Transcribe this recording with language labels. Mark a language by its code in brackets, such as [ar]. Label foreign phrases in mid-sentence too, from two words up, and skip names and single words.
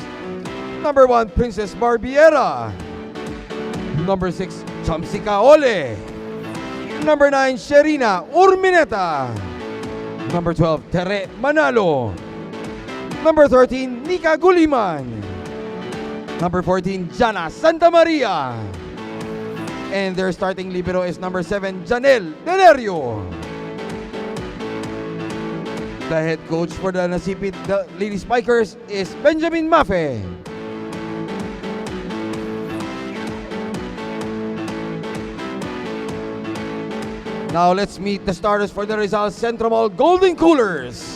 [en] Number 1, Princess Barbiera. Number 6, Chamsi Kaole. Number 9, Sherina Urmineta. Number 12, Tere Manalo. Number 13, Nika Guliman. Number 14, Jana Santa Maria. And their starting libero is number 7, Janelle Delerio. The head coach for the Nasipit Lady Spikers is Benjamin Mafe. Now let's meet the starters for the Rizal Xentromall Golden Coolers.